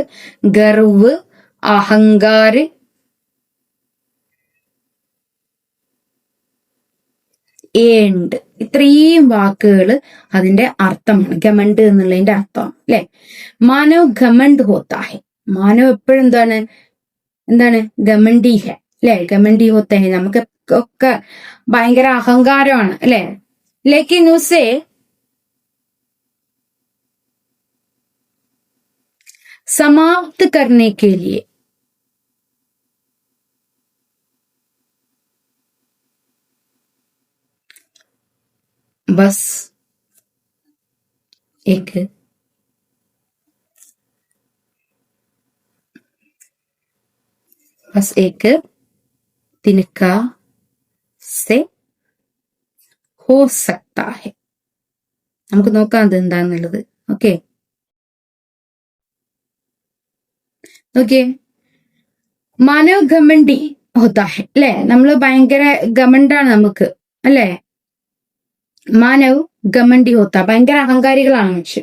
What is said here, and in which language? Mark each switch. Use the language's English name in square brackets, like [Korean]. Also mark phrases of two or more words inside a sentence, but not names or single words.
[Malayalam] ഗർവ്, അഹങ്കാര്, ഏണ്ട്, ഇത്രയും വാക്കുകൾ അതിന്റെ അർത്ഥമാണ്. ഘമണ്ട് എന്നുള്ളതിന്റെ അർത്ഥം അല്ലെ? [Hindi] मानव घमंड होता है. [Malayalam] മാനവ് എപ്പോഴും എന്താണ്? [Hindi] घमंडी है [Malayalam] അല്ലെ? [Hindi] घमंडी होता है. [Malayalam] നമുക്ക് ഒക്കെ ഭയങ്കര അഹങ്കാരമാണ് അല്ലെ. [Hindi] लेकिन उसे समाप्त करने के लिए बस एक तिनका से हो सकता है. [Malayalam] നമുക്ക് നോക്കാം അത് എന്താന്നുള്ളത്. [English] okay, okay. [Hindi] मानव घमंडी होता है [Malayalam] അല്ലെ, നമ്മള് ഭയങ്കര ഗമണ്ടാണ് നമുക്ക് അല്ലെ. [Hindi] मानव घमंडी होता, [Malayalam] ഭയങ്കര അഹങ്കാരികളാണ് മനുഷ്യൻ.